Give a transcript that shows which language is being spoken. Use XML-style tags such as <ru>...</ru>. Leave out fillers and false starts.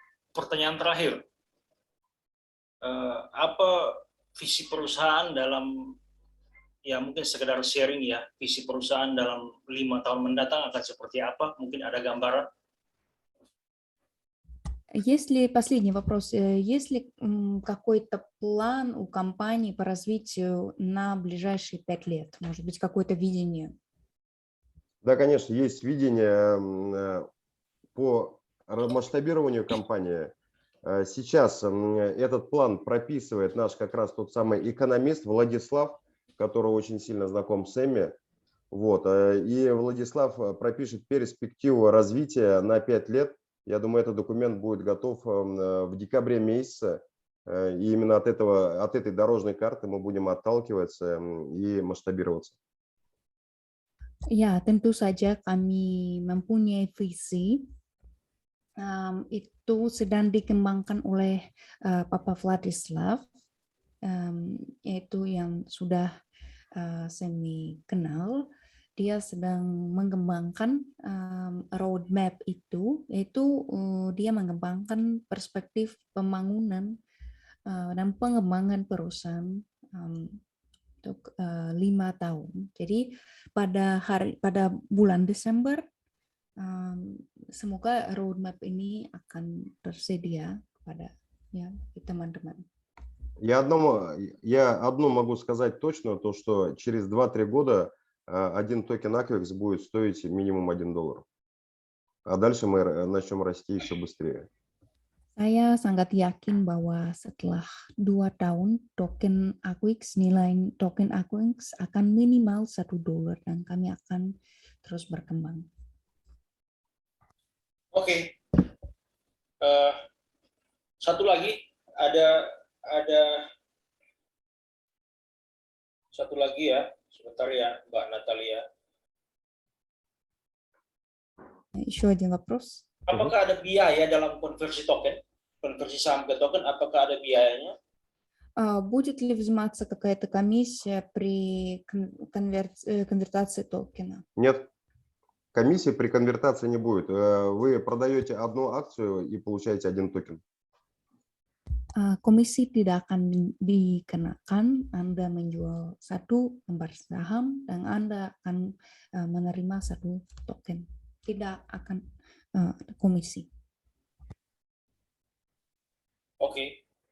<id>Pertanyaan terakhir, apa visi perusahaan dalam, ya mungkin sekedar sharing ya, visi perusahaan dalam 5 tahun mendatang akan seperti apa? Mungkin ada gambaran?</id> <ru>Последний вопрос, есть ли какой-то план у компании по развитию на ближайшие 5 лет? Может быть, какое-то видение? Да, конечно, есть видение по масштабированию компании. Сейчас этот план прописывает наш как раз тот самый экономист Владислав, который очень сильно знаком с Эмми. Вот. И Владислав пропишет перспективу развития на 5 лет. Я думаю, этот документ будет готов в декабре месяце. И именно от этой дорожной карты мы будем отталкиваться и масштабироваться.</ru> <id>Ya, tentu saja kami mempunyai visi. Itu sedang dikembangkan oleh Papa Vladislav, yaitu yang sudah semi kenal. Dia sedang mengembangkan roadmap itu, yaitu dia mengembangkan perspektif pembangunan dan pengembangan perusahaan untuk 5 tahun. Jadi pada bulan Desember semoga roadmap ini akan tersedia kepada teman-teman.</id> <ru>Я одно могу сказать точно, то что через 2-3 года один токен Аквекс будет стоить минимум $1. А дальше мы начнем расти еще быстрее.</ru> <id>Saya sangat yakin bahwa setelah 2 tahun nilai token Aquix akan minimal $1 dan kami akan terus berkembang. Oke. Satu lagi, ada satu lagi ya, sebentar ya Mbak Natalia.</id> <ru>Еще один вопрос.</ru> <id>Apakah ada biaya dalam konversi token? Konversi saham ke token, apakah ada biayanya?</id> <ru>Будет ли взиматься какая-то комиссия при конвертации токена? Нет, комиссии при конвертации не будет. Вы продаете одну акцию и получаете 1 токен.</ru> <id>Komisi tidak akan dikenakan. Anda menjual 1 lembar saham dan Anda akan menerima 1 token. Tidak akan komisi. Oke.</id>